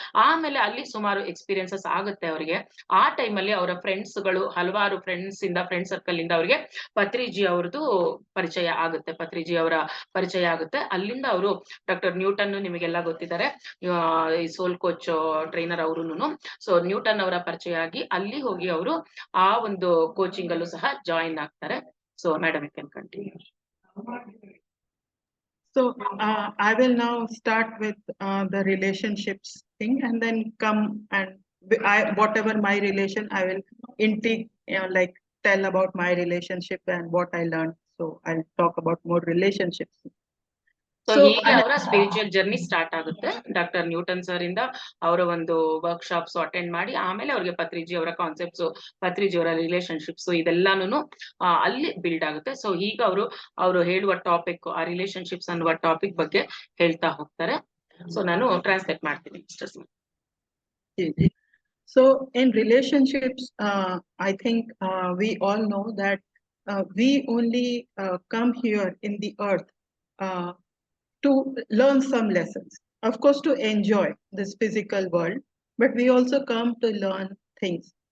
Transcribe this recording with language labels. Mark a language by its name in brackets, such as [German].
[Kannada] ಆಮೇಲೆ ಅಲ್ಲಿ ಸುಮಾರು ಎಕ್ಸ್ಪೀರಿಯನ್ಸಸ್ ಆಗುತ್ತೆ ಅವರಿಗೆ. ಆ ಟೈಮಲ್ಲಿ ಅವರ ಫ್ರೆಂಡ್ಸ್ಗಳು ಹಲವಾರು ಫ್ರೆಂಡ್ ಸರ್ಕಲ್ ಇಂದ ಅವರಿಗೆ ಪತ್ರಿಜಿ ಅವ್ರದ್ದು ಪತ್ರಿಜಿ ಅವರ ಪರಿಚಯ ಆಗುತ್ತೆ. ಅಲ್ಲಿಂದ ಅವರು ಡಾಕ್ಟರ್ ನ್ಯೂಟನ್ ನಿಮಗೆಲ್ಲ ಗೊತ್ತಿದ್ದಾರೆ, ಈ ಸೋಲ್ ಕೋಚ್ ಟ್ರೈನರ್ ಅವರುನು. ಸೊ ನ್ಯೂಟನ್ ಅವರ ಪರಿಚಯ ಆಗಿ ಅಲ್ಲಿ ಹೋಗಿ ಅವರು ಆ ಒಂದು ಕೋಚಿಂಗ್ ಅಲ್ಲೂ ಸಹ ಜಾಯಿನ್ ಆಗ್ತಾರೆ. [English] So madam you can continue. So I will now start with the relationships thing, and then come and whatever my relation I will like tell about my relationship and what I learned. So I'll talk about more relationships. [Kannada] So ಹೀಗೆ ಅವರ spiritual journey start ಆಗುತ್ತೆ. Doctor Newton sir ಇಂದ ಅವರ ಒಂದು workshops attend ಮಾಡಿ ಆಮೇಲೆ ಅವ್ರಿಗೆ ಪತ್ರಿಜಿ ಅವರ ಕಾನ್ಸೆಪ್ಟ್ಸ್, ಪತ್ರಿಜಿ ಅವರ ರಿಲೇಶನ್ಶಿಪ್ಸ್ ಇದೆಲ್ಲಾನು ಅಲ್ಲಿ ಬಿಲ್ಡ್ ಆಗುತ್ತೆ. ಸೊ ಈಗ ಅವರು ಹೇಳುವ ಟಾಪಿಕ್, ಆ ರಿಲೇಶನ್ಶಿಪ್ಸ್ ಅನ್ನುವ ಟಾಪಿಕ್ ಬಗ್ಗೆ ಹೇಳ್ತಾ ಹೋಗ್ತಾರೆ. ಸೊ ನಾನು ಟ್ರಾನ್ಸ್ಲೇಟ್ ಮಾಡ್ತೀನಿ. [English] So in relationships, I think we all know that we only come here in the earth to learn some lessons. Of course, to enjoy this physical world, but we also come to learn things.